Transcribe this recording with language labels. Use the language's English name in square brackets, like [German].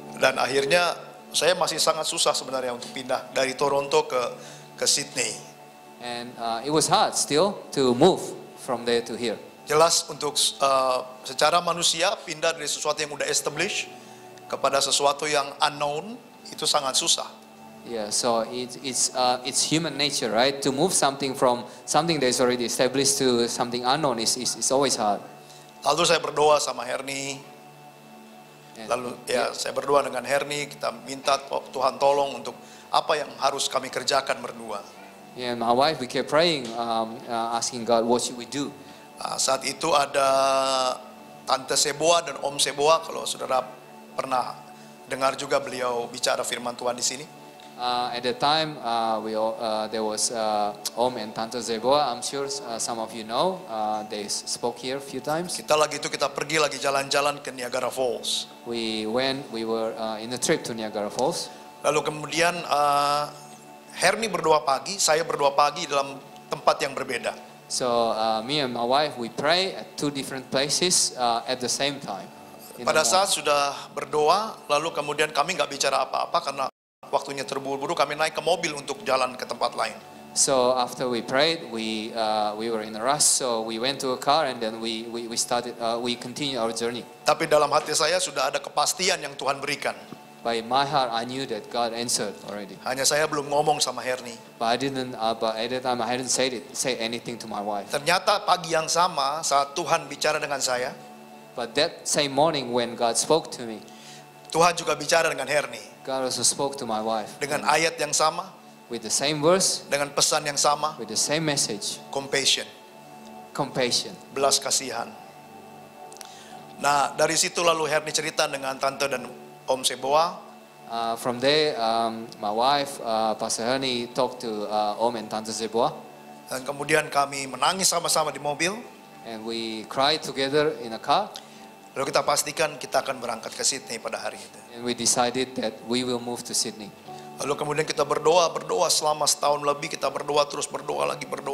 [Indonesian] Dan akhirnya saya masih sangat susah sebenarnya untuk pindah dari Toronto ke Sydney. [English] And it was hard still to move from there to here. [Indonesian] Jelas untuk secara manusia pindah dari sesuatu yang udah established kepada sesuatu yang unknown itu sangat susah. [English] Yeah, so it's human nature, right? To move something from something that is already established to something unknown is always hard. [Indonesian] Lalu saya berdoa sama Herni. Lalu saya berdoa dengan Herni, kita minta Tuhan tolong untuk apa yang harus kami kerjakan berdua. [English] Yeah, and my wife, we kept praying, asking God, what should we do? [Indonesian] Saat itu ada Tante Seboa dan Om Seboa, kalau saudara pernah dengar juga beliau bicara firman Tuhan di sini. [English] At the time, there was Om and Tante Zeboa. I'm sure some of you know. They spoke here a few times. [Indonesian] Kita pergi lagi jalan-jalan ke Niagara Falls. [English] We were in a trip to Niagara Falls. [Indonesian] Lalu kemudian Herni berdoa pagi, saya berdoa pagi dalam tempat yang berbeda. [English] So me and my wife, we pray at 2 different places at the same time. [Indonesian] Pada saat sudah berdoa, lalu kemudian kami nggak bicara apa-apa karena waktunya terburu-buru, kami naik ke mobil untuk jalan ke tempat lain. [English] So after we prayed, we were in a rush, so we went to a car and then we continued our journey. [Indonesian] Tapi dalam hati saya sudah ada kepastian yang Tuhan berikan. [English] By my heart, I knew that God answered already. [Indonesian] Hanya saya belum ngomong sama Herni. [English] But at that time I hadn't say anything to my wife. [Indonesian] Ternyata pagi yang sama saat Tuhan bicara dengan saya. [English] But that same morning when God spoke to me, [Indonesian] Tuhan juga bicara dengan Herni. [English] God also spoke to my wife. [Indonesian] Dengan ayat yang sama. [English] With the same verse. [Indonesian] Dengan pesan yang sama. [English] With the same message. Compassion. [Indonesian] Belas kasihan. Nah, dari situ lalu Herni cerita dengan Tante dan Om Seboa. [English] From there, my wife, Pastor Herni, talked to Om and Tante Zeboa. [Indonesian] Dan kemudian kami menangis sama-sama di mobil. [English] And we cried together in a car. [Indonesian] Lalu kita pastikan kita akan berangkat ke Sydney pada hari itu. [English] And we decided that we will move to Sydney. [Indonesian] Lalu kemudian kita berdoa selama setahun lebih, kita berdoa terus berdoa lagi.